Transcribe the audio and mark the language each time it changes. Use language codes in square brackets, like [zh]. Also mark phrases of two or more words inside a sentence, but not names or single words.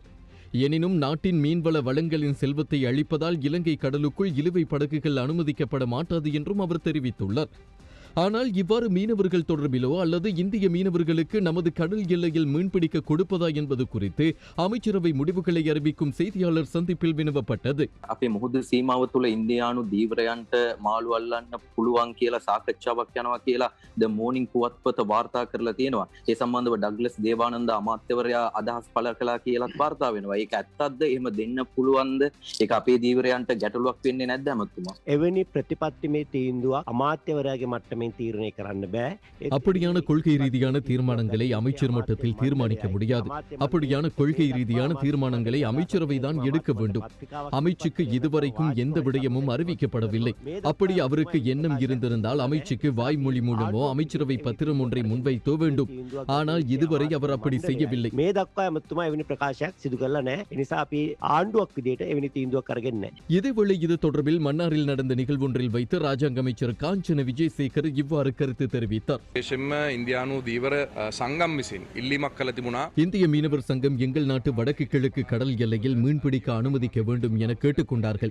[ta] எனினும் நாட்டின் மீன்வள வளங்களின் செல்வத்தை அளிப்பதால் இலங்கை கடலுக்குள் இழுவை படகுகள் அனுமதிக்கப்பட மாட்டாது என்றும் அவர் தெரிவித்துள்ளார். ஆனால் இவ்வாறு மீனவர்கள் தொடர்பிலோ அல்லது இந்திய மீனவர்களுக்கு நமது கடல் எல்லையில் மீன்பிடிக்க கொடுப்பதா என்பது குறித்து அமைச்சரவை முடிவுகளை அறிவிக்கும் செய்தியாளர் சந்திப்பில் வினவப்பட்டது. [si] අපේ මුහුදු සීමාව තුළ ඉන්දියානු දීවරයන්ට මාළු අල්ලන්න පුළුවන් කියලා සාකච්ඡාවක් යනවා කියලා ද මෝනින් පුවත්පත වාර්තා කරලා තියෙනවා. ඒ සම්බන්ධව ඩග්ලස් දේවානන්ද අමාත්‍යවරයා අදහස් පළ කළා කියලාත් වාර්තා වෙනවා. ඒක ඇත්තක්ද? එහෙම දෙන්න පුළුවන්ද? ඒක අපේ දීවරයන්ට ගැටලුවක් වෙන්නේ නැද්ද අමතුමා? එවැනි ප්‍රතිපත්තිමේ තීන්දුවක් අමාත්‍යවරයාගේ මට්ටමින් தீர்மானம் කරන්න බෑ. [ta] அப்படியான கொள்கை ரீதியான தீர்மானங்களை அமைச்சர் மட்டத்தில் தீர்மானிக்க முடியாது. அப்படியான கொள்கை ரீதியான தீர்மானங்களை அமைச்சரவை தான் எடுக்க வேண்டும். அமைச்சுக்கு இதுவரைக்கும் எந்த விடயமும் அறிவிக்கப்படவில்லை. அப்படி அவருக்கு எண்ணம் இருந்திருந்தால் அமைச்சுக்கு வாய்மொழி மூலமோ அமைச்சரவை பத்திரம் ஒன்றை முன்வைத்தோ வேண்டும். ஆனால் இதுவரை அவர் அப்படி செய்யவில்லை. [si] මේ දක්වා ඇමතුමා එවැනි ප්‍රකාශයක් සිදු කරලා නැහැ. ඒ නිසා අපි ආණ්ඩුවක් විදියට එවැනි තීන්දුවක් අරගෙන නැහැ. [ta] இதேவேளை இது தொடர்பில் மன்னாரில் நடந்த நிகழ்வொன்றில் வைத்து ராஜாங்க அமைச்சர் காஞ்சன விஜயசேகர் இவ்வாறு கருத்து தெரிவித்தார். இந்திய மீனவர் சங்கம் எங்கள் நாட்டு வடக்கு கிழக்கு கடல் எல்லையில் மீன்பிடிக்க அனுமதிக்க வேண்டும் என கேட்டுக்கொண்டார்கள்.